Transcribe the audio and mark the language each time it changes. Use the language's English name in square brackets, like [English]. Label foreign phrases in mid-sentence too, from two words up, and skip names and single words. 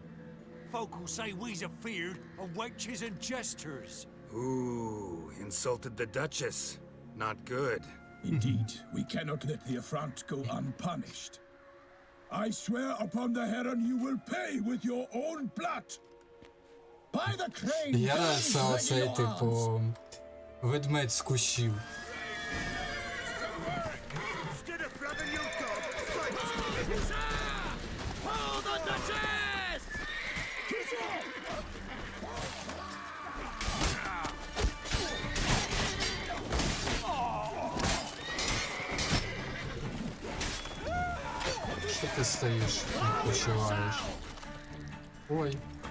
[English] Folk will say we's afeard of wenches and jesters. Ooh, insulted the Duchess. Not good. Indeed, we cannot let the affront go unpunished. I swear upon the heron you will pay with your own blood. By the crane, [Ukrainian] Я це оцей, [English] ready your arms. [Ukrainian] типу, ведмедь з кущів. [English] Instead of blabbing your god, fight! Hold the Duchess! [Ukrainian] Що ти стоїш, відпочиваєш? Ой.